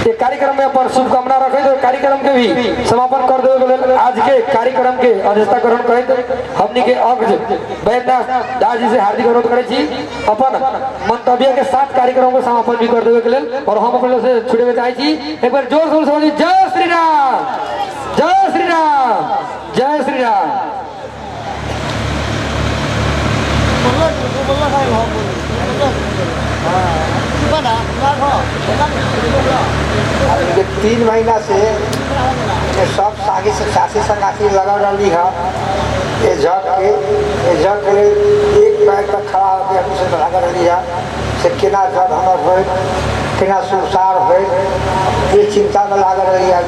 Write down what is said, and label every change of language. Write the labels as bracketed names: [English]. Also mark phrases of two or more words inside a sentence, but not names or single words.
[Maithili] ये कार्यक्रम में अपन शुभकामना रखे तो कार्यक्रम के भी समापन कर देवे आज के कार्यक्रम के अध्यक्षता ग्रहण करे हमनी के अग्र वैद्यनाथ दास जी से हार्दिक अनुरोध करे छी अपन मंतव्य के साथ कार्यक्रम को समापन भी कर देवे के लेल और हम अपन से छुटे में चाहे छी एक बार जोर शोर से जय श्री राम, जय श्री राम, जय श्री राम। ये 3 महीना से ये सब साथी संगाती लगा रही है ये जग के एक पैर पर खड़ा होकर अपने से लगा रही है से केना जग हमार हो केना संसार हो ये चिंता में लगा रही है।